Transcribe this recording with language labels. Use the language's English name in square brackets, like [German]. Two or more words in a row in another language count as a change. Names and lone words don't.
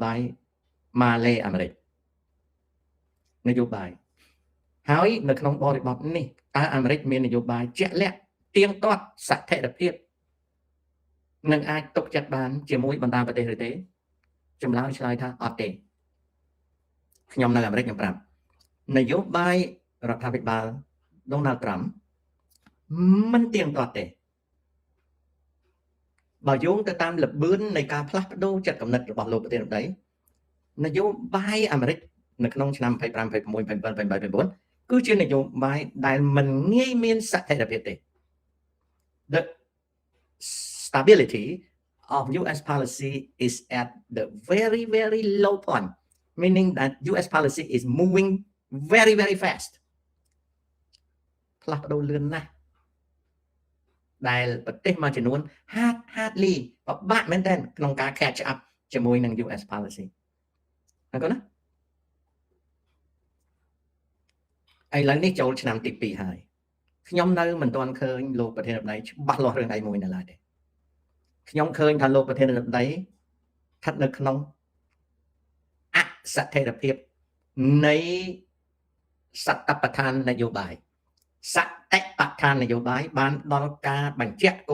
[Khmer] បាយម៉ាឡេអាមេរិកនយោបាយហើយនៅក្នុងបរិបទនេះតើអាមេរិកមាននយោបាយជាក់លាក់ទៀងទាត់ស្ថិរភាពនឹងអាចទុកចិត្តបានជាមួយបណ្ដាប្រទេសឬទេចម្លើយឆ្លើយថាអត់ទេខ្ញុំនៅអាមេរិកខ្ញុំប្រាប់នយោបាយរដ្ឋាភិបាល Donald Trump មិនទៀងទាត់ទេ បើយោងទៅតាមលម្អឿននៃការផ្លាស់ប្ដូរចិត្តគំនិតរបស់លោកប្រធានាធិបតីនយោបាយអាមេរិកនៅក្នុងឆ្នាំ25 26 27 28 29គឺជានយោបាយដែលមិនងាយមានស្ថិរភាពទេ [English] The stability of US policy is at the very very low point meaning that US policy is moving very very fast [Khmer] ផ្លាស់ប្ដូរលឿនណាស់ ដែលប្រទេសមួយចំនួនhardly ពិបាកមែនទែនក្នុងការ [English] catch up [Khmer] ជាមួយនឹង [English] US policy [Khmer] អរគុណណាឥឡូវនេះចូលឆ្នាំទី2ហើយខ្ញុំនៅមិនទាន់ឃើញលោកប្រធានាធិបតីច្បាស់លាស់រឿងអីមួយនៅឡើយទេ ខ្ញុំឃើញថាលោកប្រធានាធិបតីស្ថិតនៅក្នុងអស្ថិរភាពនៃសតបដ្ឋាននយោបាយសតិបដ្ឋាននយោបាយបានដល់ការបញ្ជាក់គោ